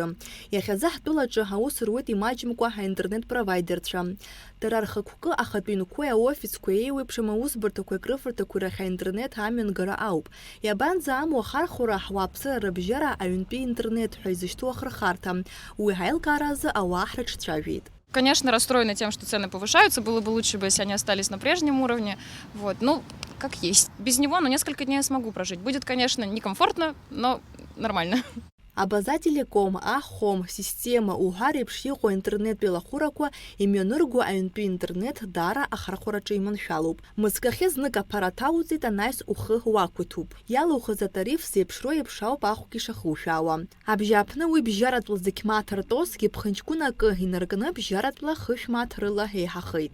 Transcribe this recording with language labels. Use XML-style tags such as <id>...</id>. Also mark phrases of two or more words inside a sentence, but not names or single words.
<ab>Иахьазы ҳтәылаҿы ҳаус руеит имаҷымкәа аинтернет провайдерцәа. Дара рхықәкы ахатәыҩнқәеи аофисқәеи еиуеиԥшым аусбарҭақәеи акрыфарҭақәеи рахь аинтернет амҩангара ауп. Иабанӡааму ахархәара ҳуааԥсыра рыбжьара аҩнтәи интернет ҳәа изышьҭоу ахырхарҭа. Уи ҳаилкаара азы ауаа ҳрыҿцәажәеит.</ab> <ru>Конечно, расстроены тем, что цены повышаются. Было бы лучше, если они остались на прежнем уровне. Вот. Ну, как есть. Без него, несколько дней я смогу прожить. Будет, конечно, некомфортно, но нормально.</ru> <ab>Абазателеком, Ахом, система уҳәар еиԥш иҟоу аинтернет еилахәырақәа имҩанырго аҩнтәи интернет даара ахархәараҿы иманшәалоуп. Мызкахьы знык аԥара ҭауҵеит, анаҩс ухы уақәиҭуп. Иалоухыз атариф зеиԥшроу еиԥш ауп ахәгьы ишахушәаауа. Абжьааԥны уи бжьаратәла зегь маҭ ртозгьы ԥхынҷкәын акы инаркны бжьаратәла хышә маҭ рыла еиҳахеит.</ab>